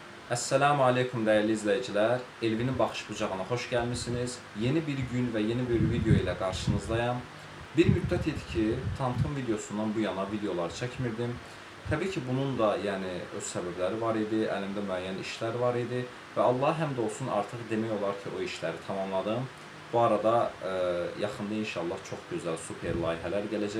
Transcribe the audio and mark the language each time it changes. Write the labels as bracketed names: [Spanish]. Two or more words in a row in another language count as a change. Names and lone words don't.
[Arabic] Esselamu Aleyküm [Turkish] değerli izleyiciler. Elvin'in Baxış Bucağına hoş gelmişsiniz. Yeni bir gün ve yeni bir video ile karşınızdayım. [Azerbaijani] Bir müddət idi ki, [Turkish] tanıtım videosundan bu yana [Azerbaijani] videolar çəkmirdim. Təbii ki, bunun da öz səbəbləri var idi, əlimdə müəyyən işlər var idi və Allah həmd olsun artıq demək olar ki, o işləri tamamladım. Bu arada yaxında inşallah çox gözəl super layihələr gələcək.